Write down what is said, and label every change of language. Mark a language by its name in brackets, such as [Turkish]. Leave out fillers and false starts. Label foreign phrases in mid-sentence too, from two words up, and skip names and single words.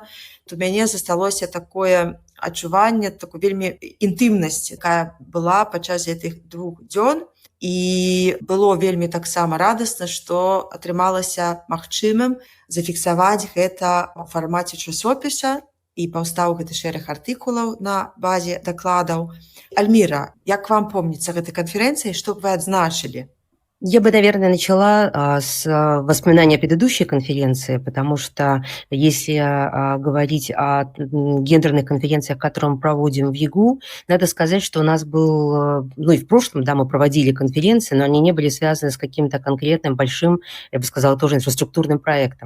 [Belarusian] У мяне засталося такое адчуванне, такой вельмі інтымнасці, якая была падчас гэтых 2 дзён, і было вельмі таксама радасна, што атрымалася магчымым зафіксаваць гэта ў фармаце часопіса, і паўстаў гэты шэраг артыкулаў на базе дакладаў. Альміра, як вам помніцца гэтай канферэнцыі, што б вы адзначылі? [Russian] Я бы, наверное, начала с воспоминания о предыдущей конференции, потому что если говорить о гендерных конференциях, которые мы проводим в ЕГУ, надо сказать, что у нас был, и в прошлом, мы проводили конференции, но они не были связаны с каким-то конкретным большим, я бы сказала, тоже инфраструктурным проектом.